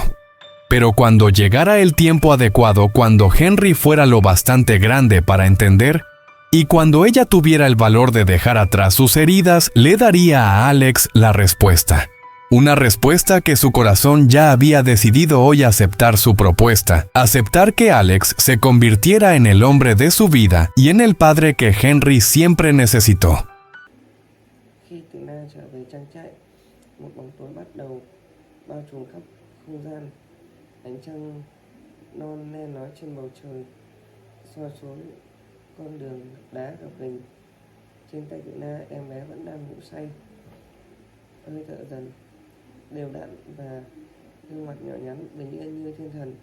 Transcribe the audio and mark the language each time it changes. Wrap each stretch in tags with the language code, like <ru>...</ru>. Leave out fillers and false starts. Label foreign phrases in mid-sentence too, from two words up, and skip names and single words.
<es>Pero cuando llegara el tiempo adecuado, cuando Henry fuera lo bastante grande para entender, y cuando ella tuviera el valor de dejar atrás sus heridas, le daría a Alex la respuesta. Una respuesta que su corazón ya había decidido hoy aceptar su propuesta, aceptar que Alex se convirtiera en el hombre de su vida y en el padre que Henry siempre necesitó.</es> <vi>Khi Tuna trở về trang trại, một bóng tối bắt đầu bao trùm khắp không gian. Ánh trăng non le lói trên bầu trời, soi xuống con đường đá gập ghềnh. Trên tay Tuna, em bé vẫn đang ngủ say. Hơi thở dần đều đặn và gương mặt nhỏ nhắn bình yên như thiên thần.</vi>